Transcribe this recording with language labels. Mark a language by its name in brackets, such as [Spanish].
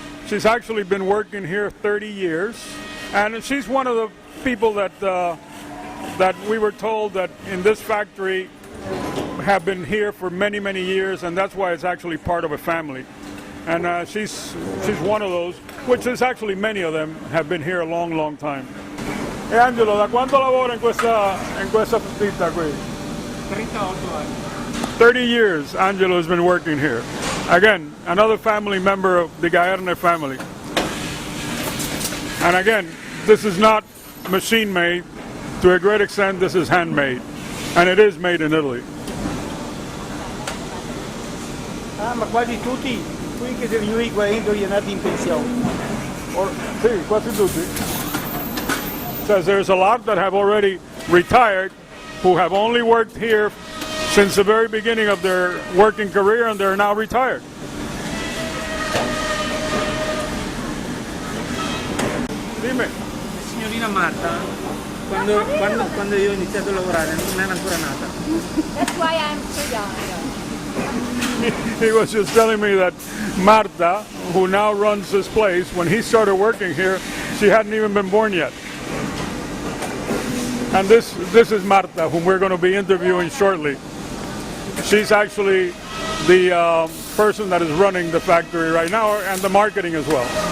[English] She's actually been working here 30 years, and she's one of the people that that we were told that in this factory have been here for many, many years, and that's why it's actually part of a family. And she's one of those, which is actually many of them have been here a long, long time. [Italian] E Angelo, da quanto lavora in questa ditta qui? 38 anni. [English] 30 years Angelo has been working here. Again, another family member of the Gaerne family. And again, this is not machine made. To a great extent, this is handmade. And it is made in Italy. [Italian] Ma quasi tutti qui che degli anni 40 gli andati in pensione. Sì, quasi tutti. [English] Says there's a lot that have already retired, who have only worked here since the very beginning of their working career, and they're now retired. [Italian] Dimmi. Signorina Marta, quando io ho iniziato a lavorare non era ancora nata. [English] That's why I'm so young. He was just telling me that Marta, who now runs this place, when he started working here, she hadn't even been born yet. And this is Marta, whom we're going to be interviewing shortly. She's actually the person that is running the factory right now, and the marketing as well.